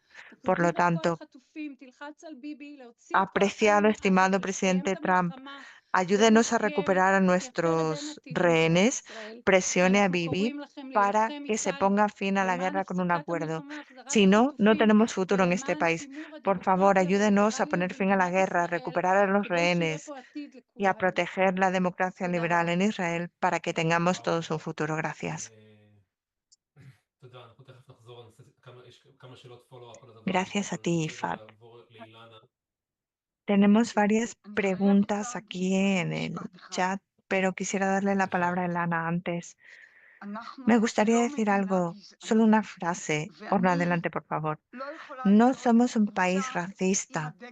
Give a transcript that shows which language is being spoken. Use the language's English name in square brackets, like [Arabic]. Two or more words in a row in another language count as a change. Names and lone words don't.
[Spanish] Por lo tanto, apreciado, estimado presidente Trump, ayúdenos a recuperar a nuestros rehenes, presione a Bibi para que se ponga fin a la guerra con un acuerdo. Si no, no tenemos futuro en este país. Por favor, ayúdenos a poner fin a la guerra, a recuperar a los rehenes y a proteger la democracia liberal en Israel para que tengamos todos un futuro. Gracias. [Hebrew] תודה, אנחנו תכף נחזור, נעשה כמה שאלות פולו-אפ על הדבר הזה, [Spanish] Gracias a [Hebrew] אבל [Spanish] ti, [Hebrew] אני רגע Ifat. אעבור לאילנה. [Spanish] Tenemos varias preguntas aquí en el chat, pero quisiera darle la [Hebrew] סליחה, [Spanish] palabra a Elana antes. Me gustaría decir algo, solo una frase. Orna, adelante, por favor. No somos un país racista.